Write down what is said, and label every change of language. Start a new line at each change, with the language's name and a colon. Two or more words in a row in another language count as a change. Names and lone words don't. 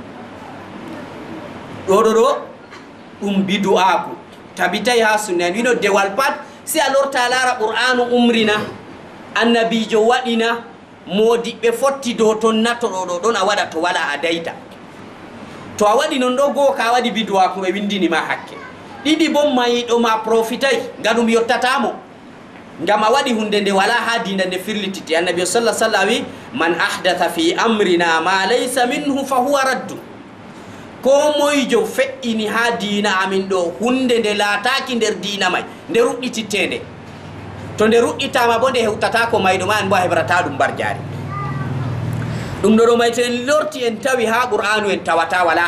Fula: ɗoɗo ɗo ɗum bidu'aku tabitay ha sunna en wino dewal pat si a lorta lara qur'anu umrina annabijo waɗina modiɓɓe fotti dow ton natto ɗo ɗon a waɗa to wala a dayta to a waɗi non ɗo goo ka waɗi bidu'aku ɓe windinima hakke ɗiɗi bo mayiɗo ma profitay ngaɗum yottatamo ngam a waɗi hunde nde wala ha dina nde firlititi annabi sallah sallam wi
Arabic: من أحدث في أمرنا ما ليس منه فهو رد
Fula: ko moyjo feƴƴini ha dina amin ɗo hunde nde laataki nder dina may nde ruɗɗitittende to nde ruɗɗitama bo nde hewtata ko mayɗo ma en bo a heɓrata ɗum mbar jari ɗum ɗo ɗo may to en lorti en tawi ha qur'anu en tawata wala